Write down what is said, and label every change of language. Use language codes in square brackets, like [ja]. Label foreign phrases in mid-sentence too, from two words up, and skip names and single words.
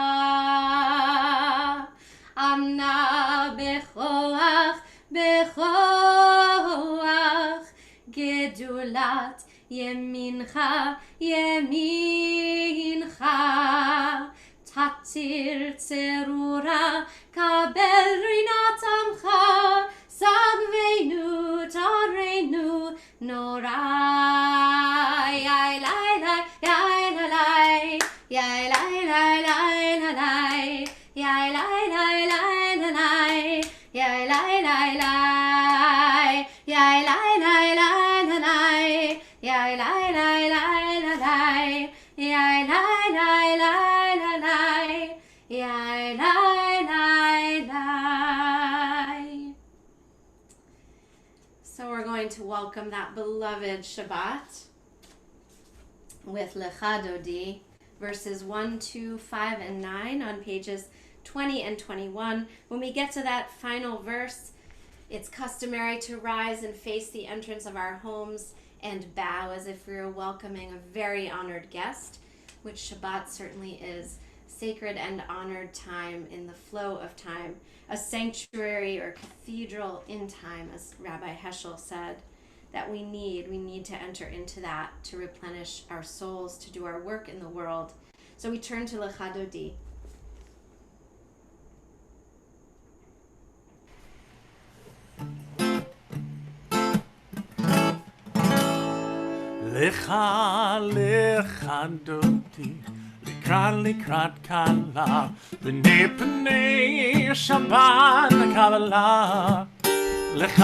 [he] אנא בכח, בכח, גדולת ימינך, ימינך, תתיר צרורה, קבל רנת עמך, שגבנו, טהרנו, נורא. Yai lai lai, yai la lai, yai lai lai lai la lai, yai lai lai lai la lai, yai lai lai lai, yai lai lai lai la lai, yai lai lai lai la lai, yai lai lai lai la lai, yai lai lai lai. [en] So we're going to welcome that beloved Shabbat with Lecha Dodi, verses 1, 2, 5, and 9 on pages 20 and 21. When we get to that final verse, it's customary to rise and face the entrance of our homes and bow as if we were welcoming a very honored guest, which Shabbat certainly is. Sacred and honored time in the flow of time, a sanctuary or cathedral in time, as Rabbi Heschel said, that we need to enter into that to replenish our souls, to do our work in the world. So we turn to Lecha Dodi. [he] לכה לכה דודי לקראת קלה בני פני שבת קבלה לך